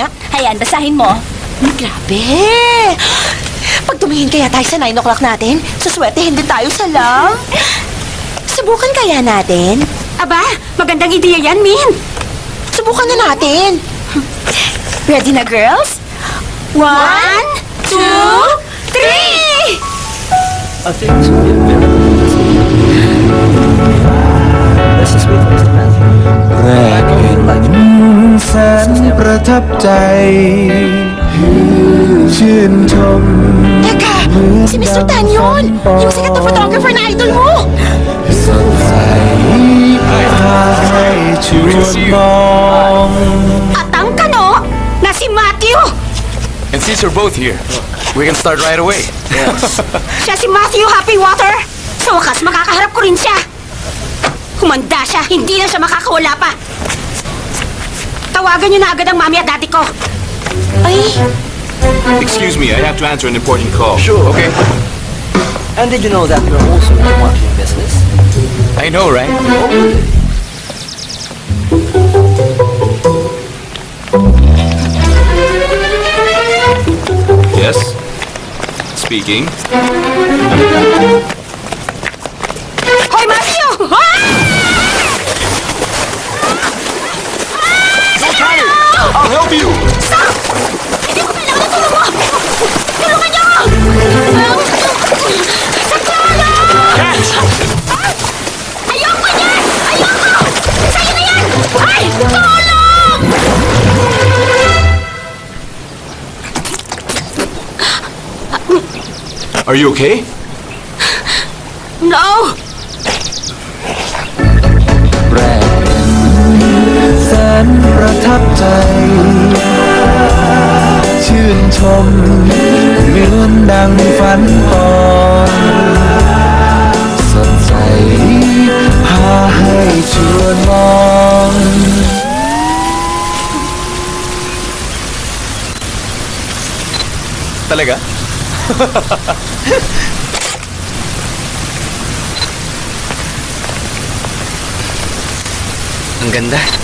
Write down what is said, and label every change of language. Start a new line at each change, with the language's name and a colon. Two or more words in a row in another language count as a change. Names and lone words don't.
Filipino: Hayan, basahin mo. Grabe! Pag tumingin kaya tayo sa 9 o'clock natin, suswertehin din tayo sa love. Subukan kaya natin? Aba, magandang ideya yan, Min. Subukan na natin. Ready na, girls? 1, 2, 3!
English: I think it's going to be a miracle. Let's just wait for Mr. Matthew.
Thai: แรกเห็นแสนประทับใจ ชื่นชม
Filipino: Teka! Si Mr. Tan yun! Yung sikat na photographer na idol mo! สดใสพาให้ชวนมอง At ang kano na si Matthew.
English: And since you're both here, we can start right away.
Filipino: Siya si Matthew Happy Water. Sa wakas, makakaharap ko rin siya. Humanda siya, hindi na siya makakawala pa. Tawagan niyo na agad ang mami at daddy ko. Ay!
English: Excuse me, I have to answer an important call. Sure. Okay. And did you know that you're also in the marketing business? I know, right? Yes. Speaking.
Filipino: Hoy, Matthew!
English: I'll help you!
Filipino: Hindi ko kailangan ng tulong mo! Tulungan niyo ako! Saklolo! Ayoko niyan! Ayoko! Sa'yo na yan! Ay! Tulong!
English: Are you okay? No!
Thai: แรกเห็นแสนประทับใจ ชื่นชมเหมือนดังฝันปองสดใสพาให้ชวนมอง
Filipino: Talaga? Ang ganda.